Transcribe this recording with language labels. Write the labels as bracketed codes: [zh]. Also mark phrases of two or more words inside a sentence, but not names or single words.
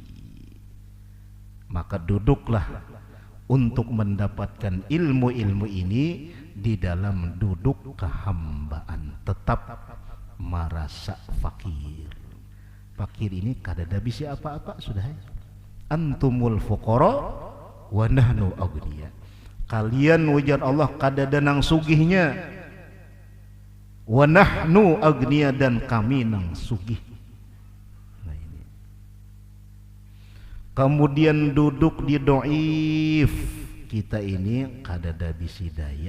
[id] Maka duduklah untuk mendapatkan ilmu-ilmu ini di dalam duduk kehambaan, tetap merasa fakir. [bjn] Fakir ini kada ada bisi apa-apa sudah ya. [ar] Antumul fuqara wa nahnu aghniya. [bjn] Kalian ujar Allah kada ada nang sugihnya, [ar] wa nahnu aghniya, [bjn] dan kami nang sugih. Nah ini. Kemudian duduk di doif, kita ini kada ada bisi daya.